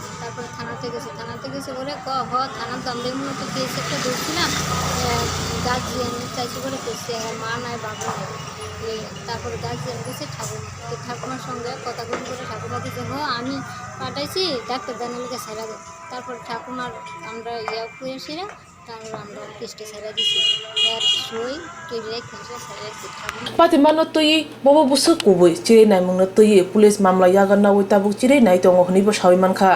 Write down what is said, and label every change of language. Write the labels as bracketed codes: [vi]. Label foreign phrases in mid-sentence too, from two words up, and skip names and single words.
[bn] তারপরে থানাতে গেছে বলে থানার তো আমরা মূলত কেস একটা ধরছিলাম গার্জিয়ান চাইছে বলে করছে, মা নাই বাবা নাই। তারপরে গার্জিয়ান গেছে ঠাকুমার সঙ্গে কথা করে ঠাকুমা দিতে আমি পাঠাইছি ডাক্তার জানালিকে ছেড়া দেয়। তারপর ঠাকুমার আমরা করে সেরা তারপর আমরা কেসটা ছেড়া দিছি আর সই টেবিলে খেসে ছেড়া দিচ্ছি। [trp] Patimano tui bobo busuk kubui chiri nai mungna tui police mamla yagan na wita buk chiri nai tongo hni bo sawi mankha.